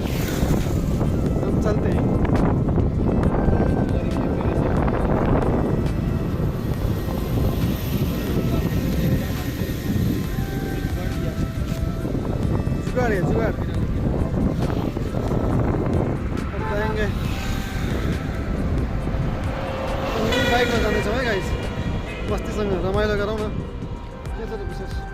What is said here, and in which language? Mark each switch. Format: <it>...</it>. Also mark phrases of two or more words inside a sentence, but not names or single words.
<hi>हम चलते हैं। जुगाड़ है जुगाड़। अब जाएंगे बाइक में जाने है गाइस।</hi> <ne>मस्तीसँग रमाइलो गरौँ न। के छ त विशेष।</ne>